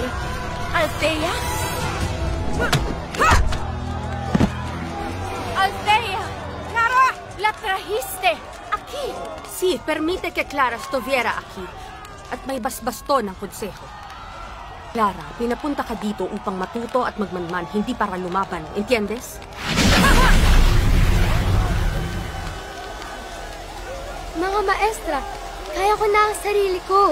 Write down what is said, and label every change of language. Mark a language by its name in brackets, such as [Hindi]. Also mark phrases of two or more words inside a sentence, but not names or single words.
[Spanish] ¿Althea? ¡Althea! ¡Clara! ¡La trajiste! ¡Aquí! Sí, permite que Clara estuviera aquí. [Filipino] At may basbasto ng konseho. Clara, pinapunta ka dito upang matuto at magmanman, hindi para lumaban. [Spanish] Entiendes? [Filipino] Mga maestra, kaya ko na ang sarili ko.